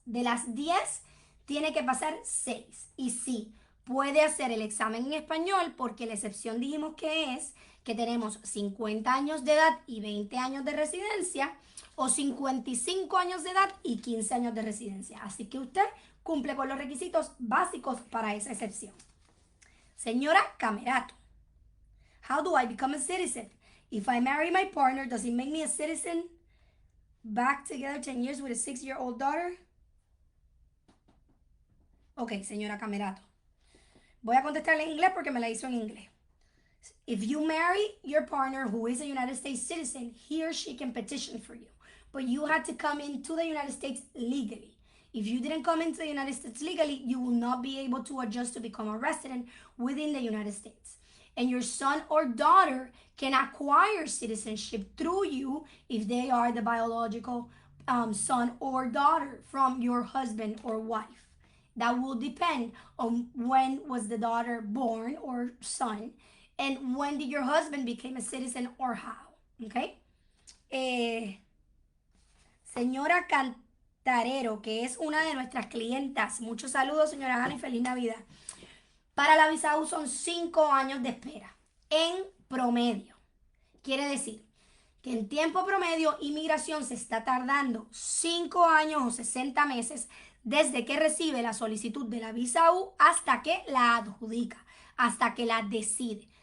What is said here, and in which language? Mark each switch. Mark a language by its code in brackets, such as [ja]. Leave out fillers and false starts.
[es] De las 10, tiene que pasar 6. Y sí, puede hacer el examen en español porque la excepción dijimos que es que tenemos 50 años de edad y 20 años de residencia o 55 años de edad y 15 años de residencia. Así que usted cumple con los requisitos básicos para esa excepción. [en] Señora Camerato, how do I become a citizen? If I marry my partner, does it make me a citizen? Back together 10 years with a 6-year-old daughter? [es] Ok, señora Camerato. Voy a contestarle en inglés porque me la hizo en inglés. [en] If you marry your partner who is a United States citizen, he or she can petition for you. But you had to come into the United States legally. If you didn't come into the United States legally, you will not be able to adjust to become a resident within the United States. And your son or daughter can acquire citizenship through you if they are the biological son or daughter from your husband or wife. That will depend on when was the daughter born or son, and when did your husband become a citizen or how. Okay? [es] Señora Cantarero, que es una de nuestras clientas. Muchos saludos, señora Ana, y feliz Navidad. Para la visa U son 5 años de espera en promedio. Quiere decir que en tiempo promedio inmigración se está tardando 5 años o 60 meses desde que recibe la solicitud de la visa U hasta que la adjudica, hasta que la decide.